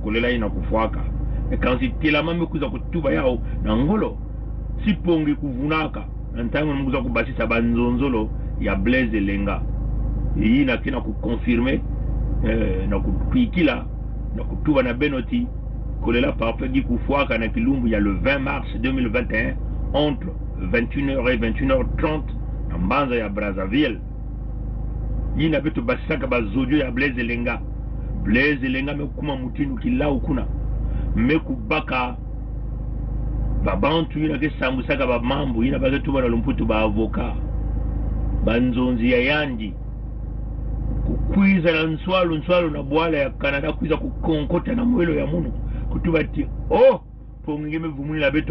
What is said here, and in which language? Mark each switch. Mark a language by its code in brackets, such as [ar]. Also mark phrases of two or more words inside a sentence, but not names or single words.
[kg] kolela ina kufuaka kansi telama mekuza kutuba yao na ngolo sipongi kuvunaka ntango mekuza kubasisa banzonzolo ya Blaise Elenga ina kina kukonfirme na kuikila na kutuba na benoti kolela parfegi kufuaka na kilumbu ya [fr] le 20 mars 2021 entre 21h et 21h30 [kg] na mbanza ya Brazzaville ina beto basaka bazodio ya Blaise Elenga mekuma Mutindu kilau kuna mekubaka babantu ina ke sambusaka bamambu ina baketuba na lumputu ba avoka banzonzi ya Yandi kukwiza na nswalu na bwala ya Canada kuiza kukonkota na mwelo ya munu kutuba ti oh pongime vumulila beto